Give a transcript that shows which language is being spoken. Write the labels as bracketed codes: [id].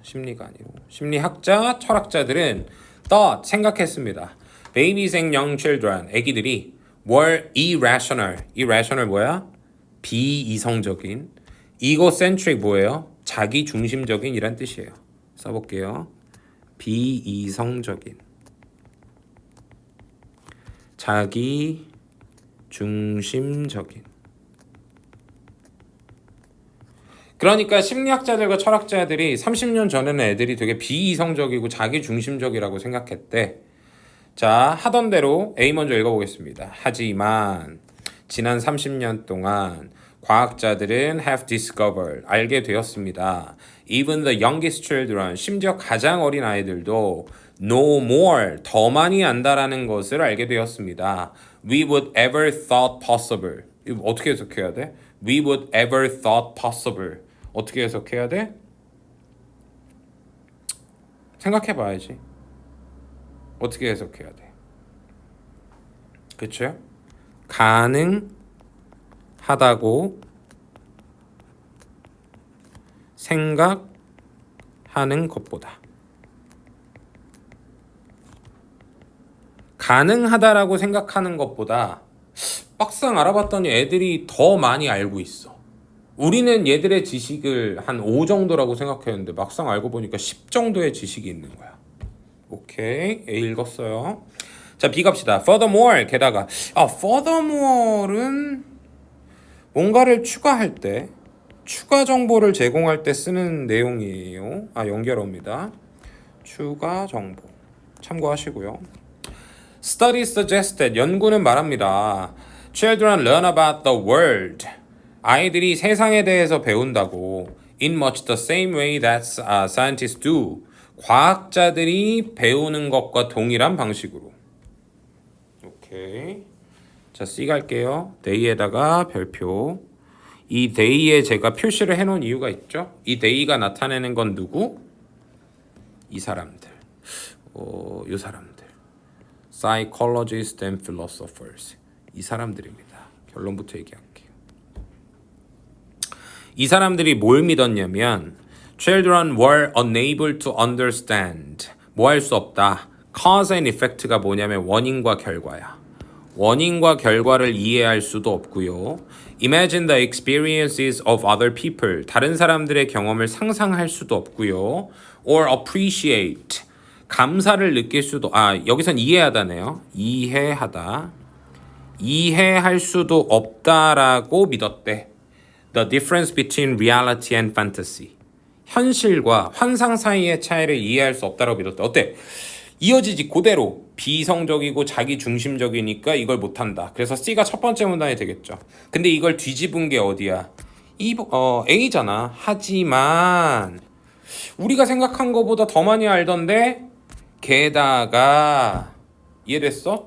[ko] 심리가 아니고 심리학자, 철학자들은 thought, 생각했습니다. [en] Babies and young children, [ko] 애기들이 [en] were irrational. [ko] irrational 뭐야? 비이성적인. egocentric 뭐예요? 자기중심적인 이란 뜻이에요. 써볼게요. 비이성적인. 자기중심적인. 그러니까 심리학자들과 철학자들이 30년 전에는 애들이 되게 비이성적이고 자기중심적이라고 생각했대. 자, 하던 대로 A 먼저 읽어보겠습니다. 하지만 지난 30년 동안 과학자들은 [en] have discovered, [ko] 알게 되었습니다. [en] Even the youngest children, [ko] 심지어 가장 어린 아이들도 [en] know more, [ko] 더 많이 안다라는 것을 알게 되었습니다. [en] We would ever thought possible. [ko] 이거 어떻게 해석해야 돼? [en] We would ever thought possible. [ko] 어떻게 해석해야 돼? 생각해봐야지. 어떻게 해석해야 돼? 그쵸? 가능하다고 생각하는 것보다 가능하다라고 생각하는 것보다 막상 알아봤더니 애들이 더 많이 알고 있어. 우리는 얘들의 지식을 한 5 정도라고 생각했는데 막상 알고 보니까 10 정도의 지식이 있는 거야. 오케이, A 읽었어요. 자, B 갑시다. Furthermore, 게다가 furthermore는 뭔가를 추가할 때, 추가 정보를 제공할 때 쓰는 내용이에요. 연결어입니다. 추가 정보 참고하시고요. [en] Studies suggest that, [ko] 연구는 말합니다. [en] Children learn about the world. [ko] 아이들이 세상에 대해서 배운다고. [en] In much the same way that scientists do. [ko] 과학자들이 배우는 것과 동일한 방식으로. 오케이. 자, C 갈게요. they에다가 별표. 이 they에 제가 표시를 해놓은 이유가 있죠. 이 they가 나타내는 건 누구? 이 사람들. 이 사람들. [en] Psychologists and philosophers. [ko] 이 사람들입니다. 결론부터 얘기할게요. 이 사람들이 뭘 믿었냐면 [en] Children were unable to understand. [ko] 뭐 할 수 없다. [en] Cause and effect [ko] 가 뭐냐면 원인과 결과야. 원인과 결과를 이해할 수도 없고요. [en] Imagine the experiences of other people. [ko] 다른 사람들의 경험을 상상할 수도 없고요. [en] Or appreciate. [ko] 감사를 느낄 수도, 여기선 이해하다네요. 이해하다. 이해할 수도 없다라고 믿었대. [en] The difference between reality and fantasy. [ko] 현실과 환상 사이의 차이를 이해할 수 없다라고 믿었대. 어때? 이어지지 그대로. 비이성적이고 자기중심적이니까 이걸 못한다. 그래서 C가 첫 번째 문단이 되겠죠. 근데 이걸 뒤집은 게 어디야? A잖아. 하지만 우리가 생각한 것보다 더 많이 알던데 게다가 이해됐어?